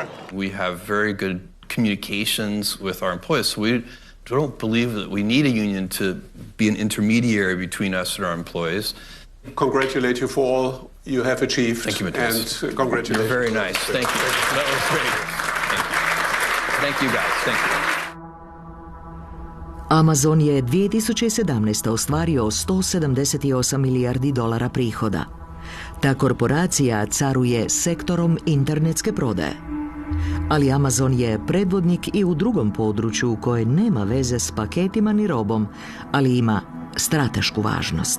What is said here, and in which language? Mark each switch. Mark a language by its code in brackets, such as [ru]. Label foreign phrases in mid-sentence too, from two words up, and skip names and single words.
[en] We have very good communications with our employees, so we don't believe that we need a union to be an intermediary between us and our employees. Congratulate you for all you have achieved. Thank you, Matthias. And congratulations. You're very nice. Thank you. That was great. Thank you, guys. Thank you. [hr] Amazon je 2017. ostvario $178 milijardi prihoda. Ta korporacija caruje sektorom internetske prodaje. Ali Amazon je predvodnik i u drugom području koje nema veze s paketima ni robom, ali ima stratešku važnost.